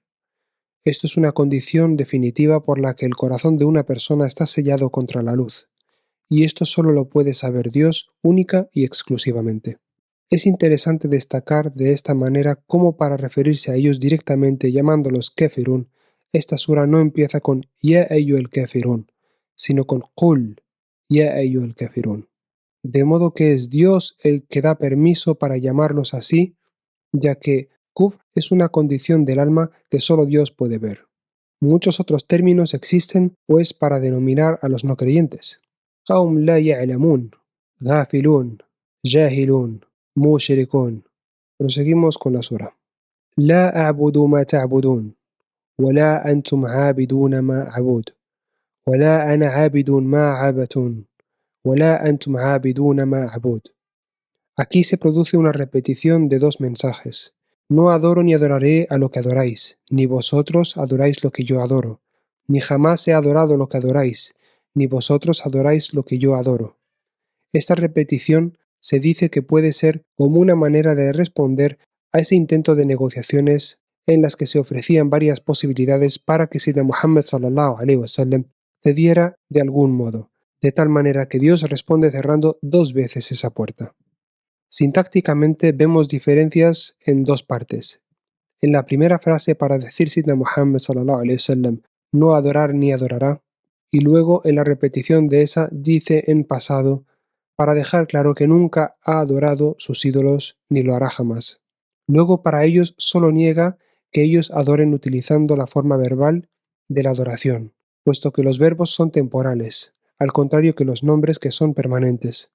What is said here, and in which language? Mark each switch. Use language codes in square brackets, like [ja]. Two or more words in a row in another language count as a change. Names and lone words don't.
[es] Esto es una condición definitiva por la que el corazón de una persona está sellado contra la luz, y esto solo lo puede saber Dios única y exclusivamente. Es interesante destacar de esta manera cómo para referirse a ellos directamente llamándolos kafirun, esta sura no empieza con [ar] يا أيها الكافرون, [es] sino con [ar] قل يا أيها الكافرون. [es] De modo que es Dios el que da permiso para llamarlos así, ya que kufr es una condición del alma que solo Dios puede ver. Muchos otros términos existen, pues, para denominar a los no creyentes. [ar] قوم لا يعلمون غافلون جاهلون مشركون. [es] Proseguimos con la sura. [ar] لا أعبد ما تعبدون ولا أنتم عابدون ما أعبد ولا أنا عابد ما عبدتم ولا أنتم عابدون ما أعبد. [es] Aquí se produce una repetición de dos mensajes. No adoro ni adoraré a lo que adoráis, ni vosotros adoráis lo que yo adoro, ni jamás he adorado lo que adoráis, ni vosotros adoráis lo que yo adoro. Esta repetición se dice que puede ser como una manera de responder a ese intento de negociaciones en las que se ofrecían varias posibilidades para que Sida Muhammad [ar] صلى الله عليه وسلم [es] cediera de algún modo, de tal manera que Dios responde cerrando 2 veces esa puerta. Sintácticamente vemos diferencias en 2 partes. En la primera frase para decir Sidna Muhammad [ar] صلى الله عليه وسلم [es] no adorar ni adorará, y luego en la repetición de esa dice en pasado para dejar claro que nunca ha adorado sus ídolos ni lo hará jamás. Luego para ellos solo niega que ellos adoren utilizando la forma verbal de la adoración, puesto que los verbos son temporales, al contrario que los nombres que son permanentes.